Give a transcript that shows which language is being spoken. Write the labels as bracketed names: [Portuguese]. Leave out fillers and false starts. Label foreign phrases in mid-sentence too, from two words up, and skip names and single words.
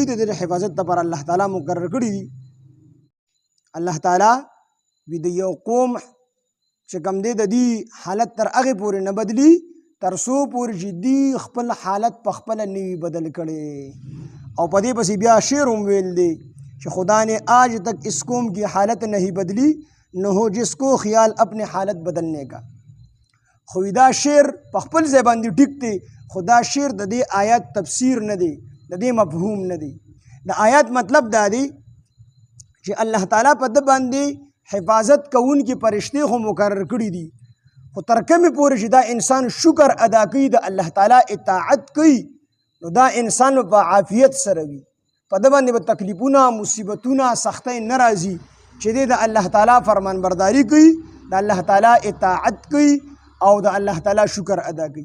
[Pashto] د دې حفاظت لپاره الله تعالی مقرر کړي دي. الله تعالی وي د یو قوم چې کوم دی د دې حالت تر هغې پورې نه بدلي ترسو پور جدي خپل حالت په خپل نوی بدل کړي او په دې پسې بیا شعر هم ویل دی [Urdu] کہ خدا نے آج تک اس قوم کی حالت نہیں بدلی نہ ہو جس کو خیال اپنے حالت بدلنے کا. [Pashto] خو دا شعر په خپل ځای باندې ټیک دی خو دا شعر د دې آیات تفسیر نه دی د دې مفهوم نه دی. د آیات مطلب دا دی چې الله تعالی په ده باندې حفاظت کوونکي فرشتې خو مقرر کړي دي خو تر کومې پورې چې دا انسان شکر ادا کوي د الله تعالی اطاعت کوي نو دا انسان په عافیت سره وي په ده باندې به تکلیفونه مصیبتونه سختۍ نه راځي چې دی د الله تعالی فرمانبرداري کوي د الله تعالی اطاعت کوي او د الله تعالی شکر ادا کوي.